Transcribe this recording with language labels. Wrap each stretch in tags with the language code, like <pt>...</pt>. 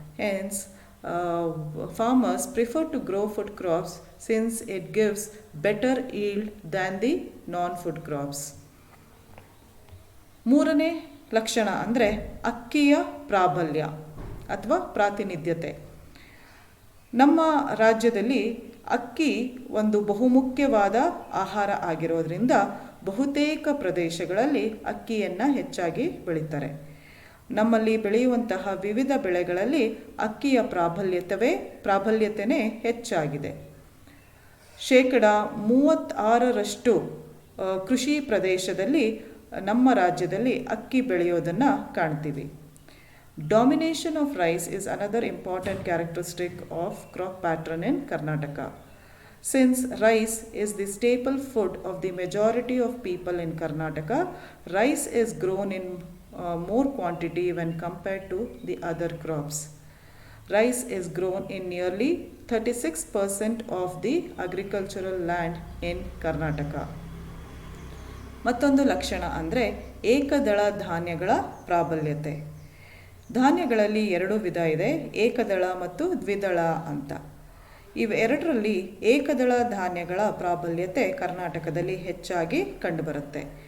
<en>Hence, farmers prefer to grow food crops since it gives better yield than the non-food crops.</en> <kn>ಮೂರನೇ ಲಕ್ಷಣ ಅಂದರೆ ಅಕ್ಕಿಯ ಪ್ರಾಬಲ್ಯ ಅಥವಾ ಪ್ರಾತಿನಿಧ್ಯತೆ. ನಮ್ಮ ರಾಜ್ಯದಲ್ಲಿ ಅಕ್ಕಿ ಒಂದು ಬಹುಮುಖ್ಯವಾದ ಆಹಾರ ಆಗಿರೋದ್ರಿಂದ ಬಹುತೇಕ ಪ್ರದೇಶಗಳಲ್ಲಿ ಅಕ್ಕಿಯನ್ನು ಹೆಚ್ಚಾಗಿ ಬೆಳೀತಾರೆ. ನಮ್ಮಲ್ಲಿ ಬೆಳೆಯುವಂತಹ ವಿವಿಧ ಬೆಳೆಗಳಲ್ಲಿ ಅಕ್ಕಿಯ ಪ್ರಾಬಲ್ಯತೆಯೇ ಹೆಚ್ಚಾಗಿದೆ. 36% ಕೃಷಿ ಪ್ರದೇಶದಲ್ಲಿ ನಮ್ಮ ರಾಜ್ಯದಲ್ಲಿ ಅಕ್ಕಿ ಬೆಳೆಯೋದನ್ನು ಕಾಣ್ತೀವಿ.</kn> <en>Domination of rice is another important characteristic of crop pattern in Karnataka. Since rice is the staple food of the majority of people in Karnataka, rice is grown in more quantity when compared to the other crops. Rice is grown in nearly 36% of the agricultural land in Karnataka.</en> <kn>ಮತ್ತೊಂದು ಲಕ್ಷಣ ಅಂದರೆ ಏಕದಳ ಧಾನ್ಯಗಳ ಪ್ರಾಬಲ್ಯತೆ. ಧಾನ್ಯಗಳಲ್ಲಿ 2 ವಿಧ ಇದೆ, ಏಕದಳ ಮತ್ತು ದ್ವಿದಳ ಅಂತ. ಇವೆರಡರಲ್ಲಿ ಏಕದಳ ಧಾನ್ಯಗಳ ಪ್ರಾಬಲ್ಯತೆ ಕರ್ನಾಟಕದಲ್ಲಿ ಹೆಚ್ಚಾಗಿ ಕಂಡುಬರುತ್ತೆ.</kn>